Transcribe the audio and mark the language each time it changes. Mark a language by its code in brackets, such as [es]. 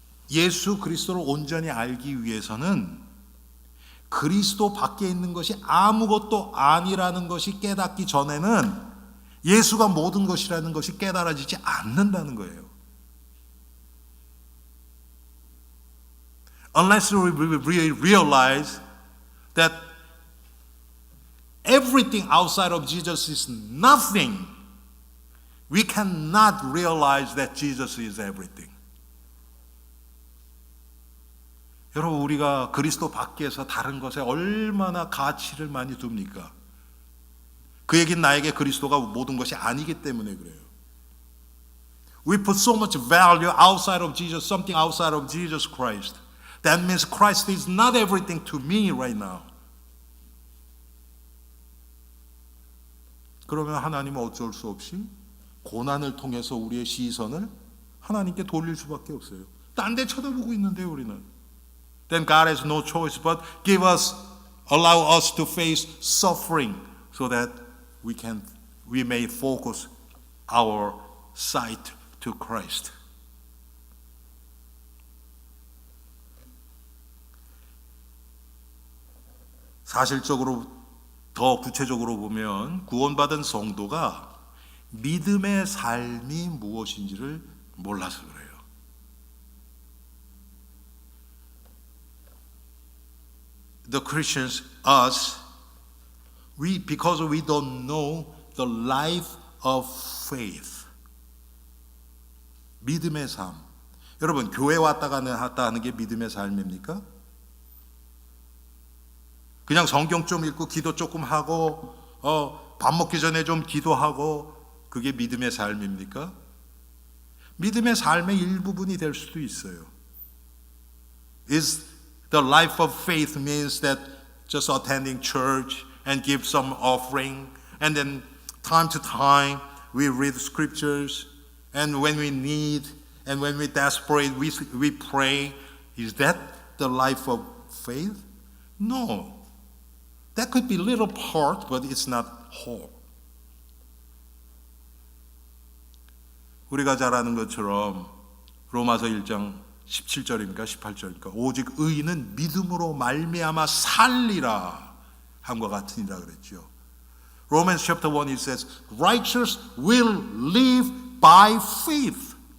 [ko] 예수 그리스도를 온전히 알기 위해서는 그리스도 밖에 있는 것이 아무것도 아니라는 것이 깨닫기 전에는 예수가 모든 것이라는 것이 깨달아지지 않는다는 거예요. [en] Unless we realize that everything outside of Jesus is nothing, we cannot realize that Jesus is everything. [ko] 여러분, 우리가 그리스도 밖에서 다른 것에 얼마나 가치를 많이 둡니까? 그 얘기는 나에게 그리스도가 모든 것이 아니기 때문에 그래요. [en] We put so much value outside of Jesus, something outside of Jesus Christ. That means Christ is not everything to me right now. [ko] 그러면 하나님은 어쩔 수 없이 고난을 통해서 우리의 시선을 하나님께 돌릴 수밖에 없어요. 딴 데 쳐다보고 있는데요, 우리는. [en] Then God has no choice but allow us to face suffering so that we may focus our sight to Christ. [ko] 사실적으로 더 구체적으로 보면 구원받은 성도가 믿음의 삶이 무엇인지를 몰라서 그래요. [en] The Christians, us, because we don't know the life of faith. [ko] 믿음의 삶. 여러분, 교회 왔다 하는 게 믿음의 삶입니까? 그냥 성경 좀 읽고 기도 조금 하고 밥 먹기 전에 좀 기도하고 그게 믿음의 삶입니까? 믿음의 삶의 일부분이 될 수도 있어요. [en] The life of faith means that just attending church and give some offering and then time to time we read scriptures and when we need and when we're desperate we pray. Is that the life of faith? No. That could be little part, but it's not whole. [ko] 우리가 잘 아는 것처럼 로마서 1장 17절입니까? 18절입니까? 오직 의인은 믿음으로 말미암아 살리라 함과 같으니라 그랬죠. [en] Romans chapter 1 it says, righteous will live by faith.